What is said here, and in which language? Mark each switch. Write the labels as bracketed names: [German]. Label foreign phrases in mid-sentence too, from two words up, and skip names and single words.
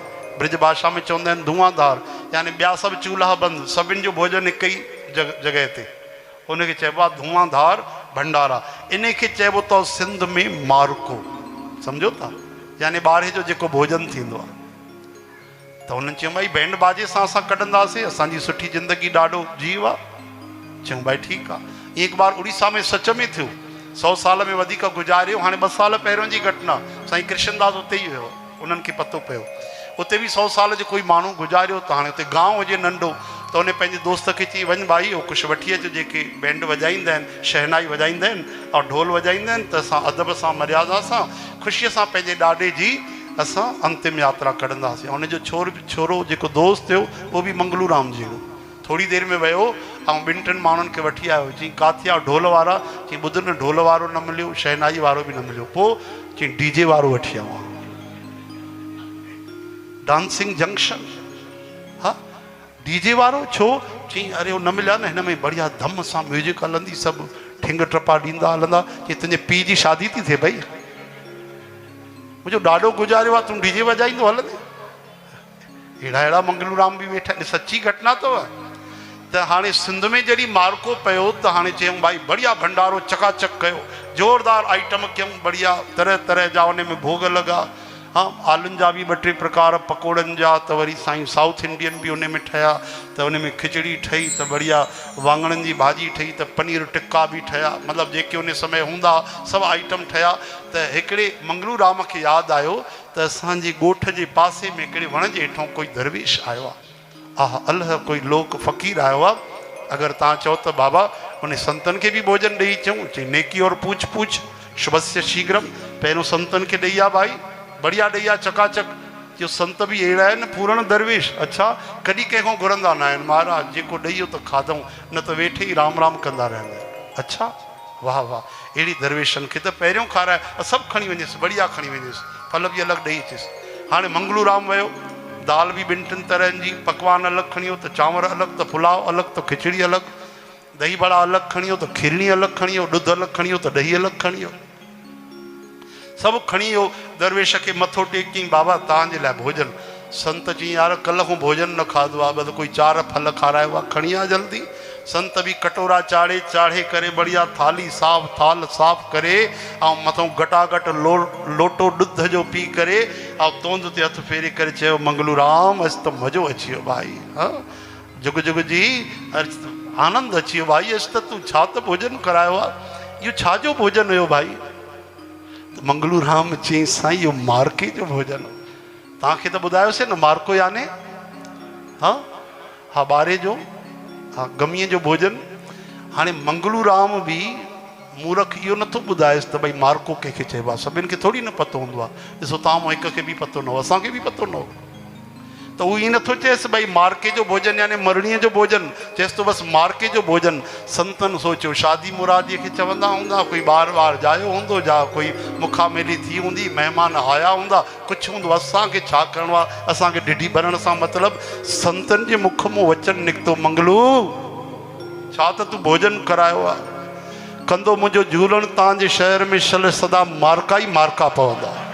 [Sindhi] ब्रिज भाषा में चवंदा आहिनि धुआंधार, यानी ॿिया सभु चूल्हा बंदि, सभिनि जो भोजन हिकु ई जॻह ते। उनखे चइबो आहे धुआंधार भंडारा। इन खे चइबो अथव सिंध में मारको। सम्झो था, यानी ॿारहें जो जेको भोजन थींदो आहे। त हुननि चयूं भई बैंड बाजे सां असां कढंदासीं, असांजी सुठी ज़िंदगी ॾाढो जीव आहे। चयूं भाई ठीकु आहे। ईअं हिकु बार उड़ीसा में सच में थियो, 100 साल में वधीक गुज़ारियो। हाणे 2 साल पहिरियों जी घटना, साईं कृष्णदास उते ई हुयो, उन्हनि खे पतो पियो। उते बि 100 साल जो कोई माण्हू गुज़ारियो। त हाणे उते गांव हुजे नंढो, त उन पंहिंजे दोस्त खे चई वञ भाई उहो कुझु वठी अचु, जेके बैंड वॼाईंदा आहिनि, शहनाई वॼाईंदा आहिनि और ढोल वॼाईंदा आहिनि, त असां अदब सां मर्यादा सां ख़ुशीअ सां पंहिंजे ॾाॾे जी असां अंतिम यात्रा कढंदासीं। हुनजो छोरो जेको दोस्त हुयो उहो बि मंगलू राम जी हो। थोरी देरि में वियो ऐं ॿिनि टिनि माण्हुनि खे वठी आयो, चई काथे आहे ढोल वारा, चई ॿुध न ढोल वारो न मिलियो, शहनाई वारो बि न मिलियो, पोइ चई डीजे वारो वठी आयो, डांसिंग जंक्शन। हा डीजे वारो छो? चई अरे उहो न मिलिया न, हिन में बढ़िया धम सां म्यूजिक हलंदी, सभु ठिंग टपा ॾींदा हलंदा। चई तुंहिंजे पीउ जी शादी थी थिए भई, मुंहिंजो ॾाढो गुज़ारियो आहे, तूं डीजे वॼाईंदो हलंदे। अहिड़ा अहिड़ा मंगलूराम बि वेठा आहिनि, सची घटना अथव। त हाणे सिंध में जॾहिं मार्को पियो त हाणे चयूं भाई बढ़िया भंडारो चकाचक कयो, ज़ोरदार आइटम कयूं, बढ़िया तरह तरह जा उन में भोग लॻा। हाँ आलुनि जा बि ॿ टे प्रकार पकोड़नि जा, त वरी साईं साउथ इंडियन बि उन में ठहिया, त उन में खिचड़ी ठही, त बढ़िया वाङणनि जी भाॼी ठही, त पनीर टिक्का बि ठहिया, मतिलबु जेके उन समय हूंदा सभु आइटम ठहिया। त हिकिड़े मंगलूराम खे यादि आयो त असांजे ॻोठ जे पासे में हिकिड़े वण जे हेठों कोई दरवेश आयो आहे, अल्लाह कोई लोक फ़क़ीर आयो आहे, अगरि तव्हां चओ त बाबा उन संतनि खे बि भोजन ॾेई अचूं। चई [Hindi] नेकी और पूछ पूछ [Sanskrit] शुभस्य शीघ्रम, [Sindhi] पहिरियों संतनि खे ॾेई आहे भाई, बढ़िया ॾेई आहे चकाचक। जो संत बि अहिड़ा आहिनि पूर्ण दरवेश, अच्छा कॾहिं कंहिंखां घुरंदा न आहिनि, महाराज जेको ॾेई वियो त खाधऊं, न त वेठे ई राम राम कंदा रहंदा आहिनि। अच्छा वाह वाह, अहिड़ी दरवेशनि खे त पहिरियों खाराए, सभु खणी वञेसि, बढ़िया खणी वञेसि, फल बि अलॻि ॾेई अचेसि। हाणे मंगलूराम वियो, दाल बि ॿिनि टिनि तरहनि जी, पकवान अलॻि खणी वियो, त चांवर अलॻि, त पुलाव अलॻि, त खिचड़ी अलॻि, दही बड़ा अलॻि खणी वियो, त खीरणी अलॻि खणी वियो, ॾुध अलॻि खणी वियो, त ॾही अलॻि खणी वियो, सभु खणी वियो। दरवेश खे मथो टेकी, बाबा तव्हांजे लाइ भोजन। संत चई यार कल्ह खां भोजन न खाधो आहे, बसि कोई 4 फल खारायो आहे, खणी आ जल्दी। संत बि कटोरा चाढ़े करे बढ़िया थाली साफ़, थाल साफ़ करे, ऐं मथां घटाघट लोटो ॾुध जो पी करे, ऐं तोंद ते हथु फेरे करे चयो मंगलूराम अॼु त मज़ो अची वियो भाई, हा जुग जुग जी आनंद अची वियो भाई, अॼु त तूं छा त भोजन करायो आहे, इहो छाजो भोजन हुयो भाई? मंगलूराम चई साईं इहो मार्के जो भोजन। तव्हांखे त ॿुधायोसीं न मार्को याने हा हा ॿारे जो, हा गमीअ जो भोजन। हाणे मंगलूराम बि मूर्ख इहो नथो ॿुधाएसि त भई मार्को कंहिंखे चइबो आहे, सभिनि खे थोरी न पतो हूंदो आहे। ॾिसो तव्हां हिक खे बि पतो न हो, असांखे बि पतो न हो, त उहो ईअं नथो चएसि भई मार्के जो भोजन यानी मरड़ीअ जो भोजन, चएसि थो बसि मार्के जो भोजन। संतनि सोचियो शादी मुरादीअ खे चवंदा हूंदा, कोई ॿार जायो हूंदो, जा कोई मुखा मेली थी हूंदी, महिमान आया हूंदा, कुझु हूंदो, असांखे छा करिणो आहे, असांखे ढिढी भरण सां मतिलबु। संतनि जे मुख मां वचन निकितो, मंगलू छा त तूं भोजन करायो आहे, कंदो मुंहिंजो झूलण तव्हांजे शहर में शल सदा मार्का ई मार्का पवंदा।